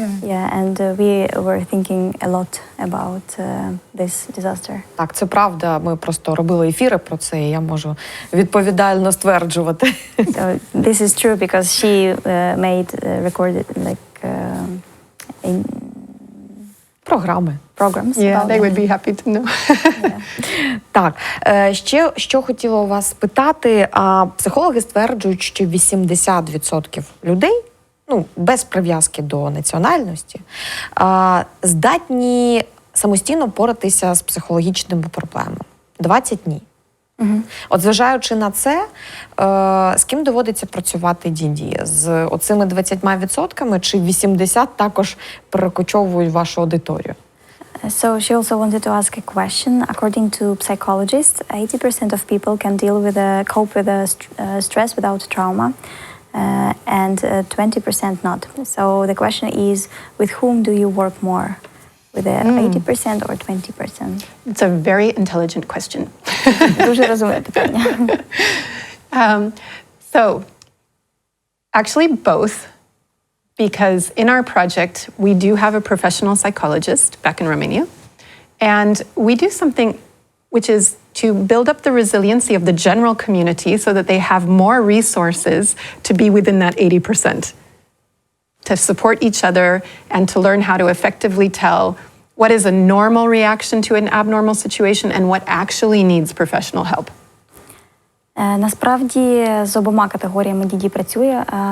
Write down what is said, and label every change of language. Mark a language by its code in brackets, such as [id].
[en] yeah, and we were thinking a lot about this disaster. [uk] Так, це правда. Ми просто робили ефіри про це, і я можу відповідально стверджувати. [en] So this is true because she recorded like in [uk] Програми. [en] programs. Yeah, about they them. would be happy to know. [uk] Так, ще що хотіла у вас спитати, психологи стверджують, що 80% людей, ну, без прив'язки до національності, здатні самостійно поратися з психологічними проблемами. 20 ні. От зважаючи на це, з ким доводиться працювати Діді? З оцими 20% чи 80% також перекочовують вашу аудиторію? [en] So she also wanted to ask a question. According to psychologists, 80% of people can cope with stress without trauma, and 20% not. So the question is, with whom do you work more? With the 80% or 20%? It's a very intelligent question. [uk] Дуже розумне питання. [en] So, actually both, because in our project, we do have a professional psychologist back in Romania, and we do something which is to build up the resiliency of the general community so that they have more resources to be within that 80%, to support each other and to learn how to effectively tell what is a normal reaction to an abnormal situation and what actually needs professional help. [uk] Насправді з обома категоріями Діді працює.